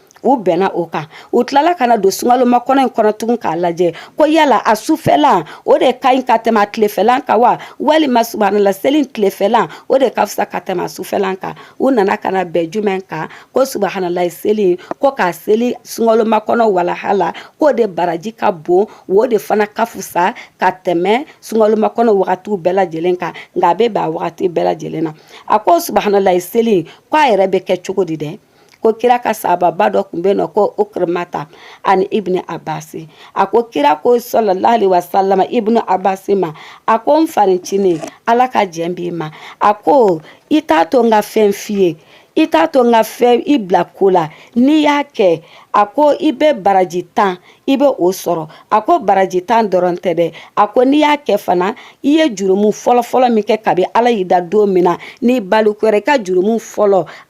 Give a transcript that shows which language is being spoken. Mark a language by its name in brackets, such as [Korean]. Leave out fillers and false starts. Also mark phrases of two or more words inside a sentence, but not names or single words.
[Bambara] u bɛnna o kan u tilala kana don sungaloma kɔnɔ in kɔnɔ tugun k'a lajɛ ko yala a sufɛlan o de ka ɲi ka tɛmɛ a tilefɛlan kan wa walima subhanala seli tilefɛlan o de ka fisa ka tɛmɛ a sufɛlan kan u nana kana bɛn jumɛn kan ko subhanala seli ko k'a seli sungaloma kɔnɔ walahala k'o de baraji ka bon o de fana ka fisa ka tɛmɛ sungaloma kɔnɔ wagatiw bɛɛ lajɛlen kan nka a bɛ bɛn a wagati bɛɛ lajɛlen na a ko subhanala seli ko a yɛrɛ bɛ kɛ cogo di dɛ ko kira ka sababa dɔ tun bɛ yen nɔ ko Ukrimata ani Ibn Abbas a ko kira ko [Arabic] صلى الله عليه وسلم [Bambara] Ibn Abbas ma a ko n farincinin ala ka jɛn b'i ma a ko i t'a to n ka fɛn f'i ye i t'a to n ka fɛn i bila ko la n'i y'a kɛ a ko i bɛ baraji 10 i bɛ o sɔrɔ a ko baraji 10 dɔrɔn tɛ dɛ a ko n'i y'a kɛ fana i ye jurumu fɔlɔ min kɛ kabi ala y'i da don min na n'i balikuyara i ka jurumu fɔlɔ ani